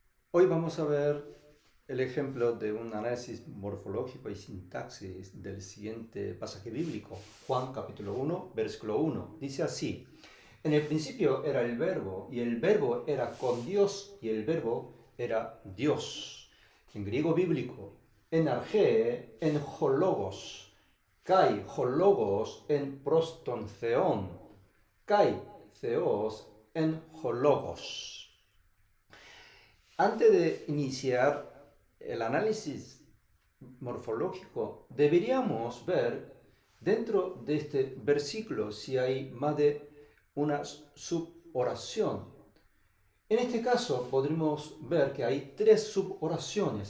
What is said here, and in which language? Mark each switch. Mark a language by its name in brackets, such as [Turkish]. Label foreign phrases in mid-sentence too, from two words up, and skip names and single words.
[Spanish] Hoy vamos a ver el ejemplo de un análisis morfológico y sintaxis del siguiente pasaje bíblico, Juan capítulo 1, versículo 1. Dice así: en el principio era el verbo, y el verbo era con Dios, y el verbo era Dios. En griego bíblico, [Greek] ἐν ἀρχῇ, ἦν ὁ λόγος, καὶ ὁ λόγος ἦν πρὸς τὸν θεόν, καὶ θεὸς ἦν ὁ λόγος. [Spanish] Antes de iniciar el análisis morfológico, deberíamos ver dentro de este versículo si hay más de una suboración. En este caso podremos ver que hay tres suboraciones.